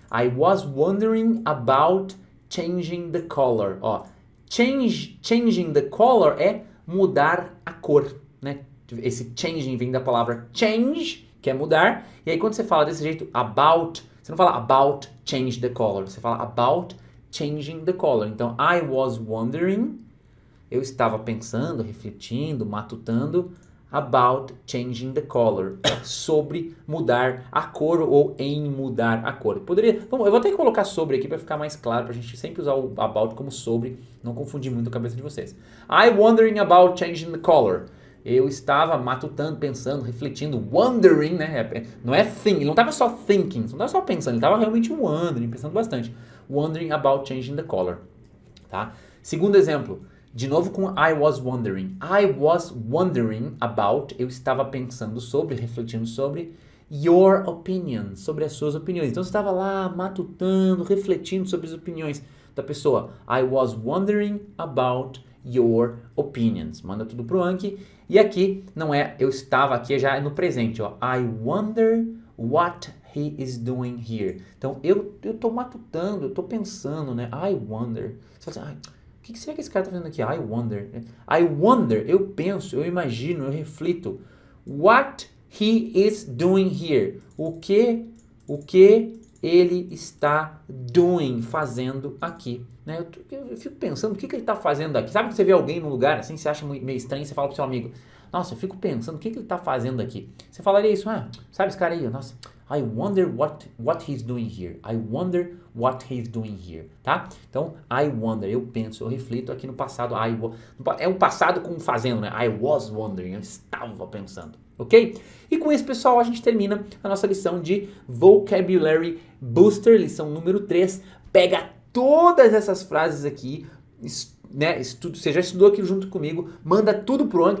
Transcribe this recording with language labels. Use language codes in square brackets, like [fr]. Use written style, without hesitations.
[en] I was wondering about changing the color. [pt] Ó, changing the color é mudar a cor, né? Esse changing vem da palavra change, que é mudar. E aí quando você fala desse jeito, about, você não fala [en] about change the color, [pt] você fala [en] about changing the color. [pt] Então, [en] I was wondering, [pt] eu estava pensando, refletindo, matutando [en] about changing the color, [pt] sobre mudar a cor ou em mudar a cor. Eu vou até colocar sobre aqui para ficar mais claro, para a gente sempre usar o about como sobre, não confundir muito a cabeça de vocês. [en] I wondering about changing the color. [pt] Eu estava matutando, pensando, refletindo, wondering, né? Não é think, ele não estava só thinking, não estava só pensando, ele estava realmente wondering, pensando bastante. [en] Wondering about changing the color, [pt] tá? Segundo exemplo, de novo com I was wondering. [en] I was wondering about, [pt] eu estava pensando sobre, refletindo sobre [en] your opinion, [pt] sobre as suas opiniões. Então você estava lá matutando, refletindo sobre as opiniões da pessoa. [en] I was wondering about your opinions. [pt] Manda tudo pro Anki. E aqui não é eu estava, aqui já é no presente, ó. [en] I wonder what he is doing here. [pt] Então eu tô matutando, eu tô pensando, né? [en] I wonder. [pt] Você fala assim, o que será que esse cara tá fazendo aqui? [en] I wonder. I wonder, [pt] eu penso, eu imagino, eu reflito. [en] What he is doing here. [pt] O que ele está doing, fazendo aqui. Né? Eu fico pensando, o que ele está fazendo aqui? Sabe que você vê alguém num lugar assim, você acha meio estranho, você fala pro seu amigo, nossa, eu fico pensando, o que ele está fazendo aqui? Você falaria isso, sabe esse cara aí? [en] Nossa, I wonder what he's doing here. I wonder what he's doing here, tá? [pt] Então, [en] I wonder, [pt] eu penso, eu reflito aqui no passado. É um passado com fazendo, né? [en] I was wondering, [pt] eu estava pensando, ok? E com isso, pessoal, a gente termina a nossa lição de Vocabulary Booster, lição número 3. Pega todas essas frases aqui, né, você já estudou aqui junto comigo, manda tudo pro Anki.